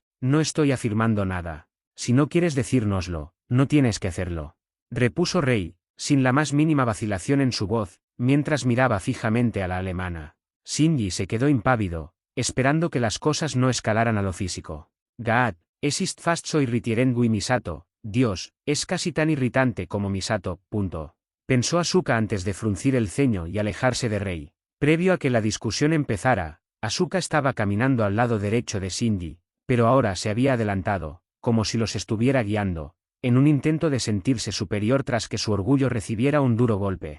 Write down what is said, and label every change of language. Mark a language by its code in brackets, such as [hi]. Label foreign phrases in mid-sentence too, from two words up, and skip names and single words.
[es] No estoy afirmando nada. Si no quieres decírnoslo, no tienes que hacerlo. Repuso Rei, sin la más mínima vacilación en su voz, mientras miraba fijamente a la alemana. Shinji se quedó impávido, esperando que las cosas no escalaran a lo físico. [de] Gaat, es ist fast so irritierend wie Misato. [es] Dios, es casi tan irritante como Misato. Pensó Asuka antes de fruncir el ceño y alejarse de Rei. Previo a que la discusión empezara, Asuka estaba caminando al lado derecho de Shinji, pero ahora se había adelantado, como si los estuviera guiando, en un intento de sentirse superior tras que su orgullo recibiera un duro golpe.